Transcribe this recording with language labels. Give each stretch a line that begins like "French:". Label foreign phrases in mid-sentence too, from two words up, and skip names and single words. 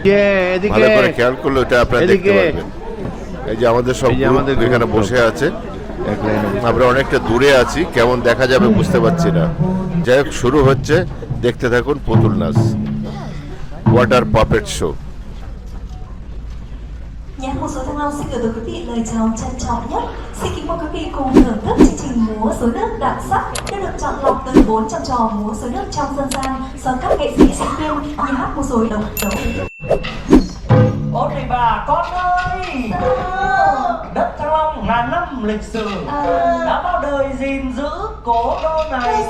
Bangla: ভালো করে খেয়াল করলে ওটা আপনারা দেখতে পারবেন। এই যে আমাদের সব আমাদের এখানে বসে আছে, এক লাইনে বসে। আমরা অনেকটা দূরে আছি, কেমন দেখা যাবে বুঝতে পারছি না। যাই হোক, শুরু হচ্ছে, দেখতে থাকুন পুতুল নাচ,
English: water puppet show.
Vietnamese: Dạ, một số Thăng Long xin gửi tới quý vị lời chào trân trọng nhất. Xin kính mời quý vị cùng thưởng thức chương trình múa rối nước đặc sắc đã được chọn lọc từ 400 trò múa rối nước trong dân gian do các nghệ sĩ sinh viên nhà hát múa rối độc tấu. Ôi thầy bà con ơi, đất Thăng Long ngàn năm lịch sử đã bao đời gìn giữ cố đô này.